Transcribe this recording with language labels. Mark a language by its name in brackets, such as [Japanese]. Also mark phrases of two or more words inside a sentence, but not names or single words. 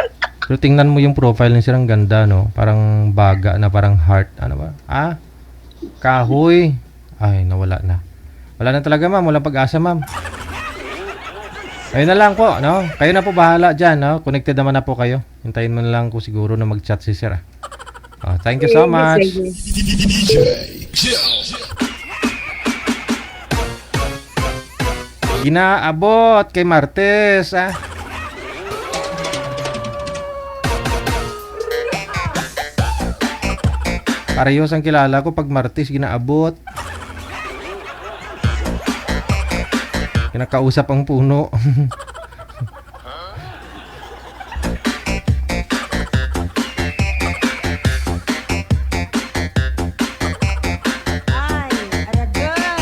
[Filipino] Pero tingnan mo yung profile ni sir, ang ganda, no? Parang baga na parang heart. Ano ba? Kahoy. Ay, nawala na. Wala na talaga, ma'am. Walang pag-asa, ma'am. Ayun na lang po, no? Kayo na po bahala dyan, no? Connected naman na po kayo. Hintayin mo na lang ko siguro na mag-chat si sir, ah. [English] Thank you so much. [Hiligaynon] Ginaabot kay Martes, ah. Parehos ang kilala ko pag Martes ginaabot. [Filipino] Kinakausap ang puno. [Hiligaynon] Ay, aragay.